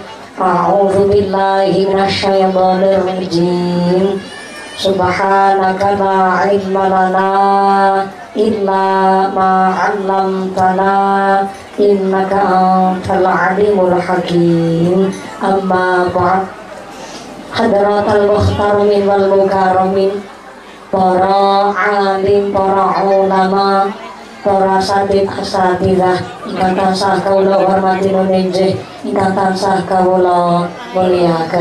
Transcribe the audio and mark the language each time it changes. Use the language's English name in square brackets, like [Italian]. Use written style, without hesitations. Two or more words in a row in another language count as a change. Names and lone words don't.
[Arabic] أعوذ بالله من الشيطان الرجيم. سبحانك لا علم لنا إلا ما علمتنا إنك أنت العليم الحكيم. أما بعد. حضرة المحترمين والمكرمين, [Javanese] para alim, para ulama, para asatidz asatidzah ingkang tansah kawula hormati nunjih, ingkang tansah kawula mulyakaken.